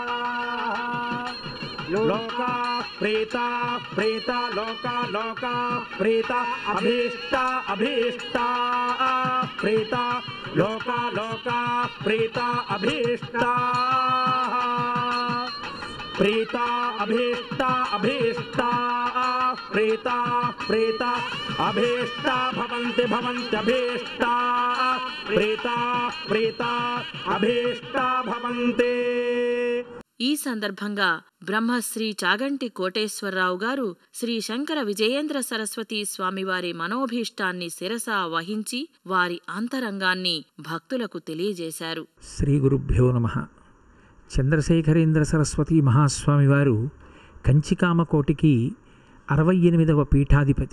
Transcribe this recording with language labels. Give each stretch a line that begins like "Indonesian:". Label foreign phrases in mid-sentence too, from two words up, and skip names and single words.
Sanskrit: लोका प्रीता प्रीता लोका लोका प्रीता अभीष्टा अभीष्टा प्रीता लोका लोका प्रीता अभीष्टा प्रीता अभीष्टा अभीष्टा प्रीता प्रीता अभीष्टा भवन्ति भवन्त्यभीष्टा प्रीता प्रीता अभीष्टा भवन्ति.
Telugu: ఈ సందర్భంగా బ్రహ్మశ్రీ చాగంటి కోటేశ్వరరావు గారు శ్రీ శంకర విజయేంద్ర సరస్వతీ స్వామివారి మనోభీష్టాన్ని శిరసా వహించి వారి అంతరంగాన్ని భక్తులకు తెలియజేశారు.
Sanskrit: శ్రీ గురుభ్యో నమః.
Telugu: చంద్రశేఖరేంద్ర సరస్వతీ మహాస్వామి వారు కంచికామకోటికి 68వ పీఠాధిపతి.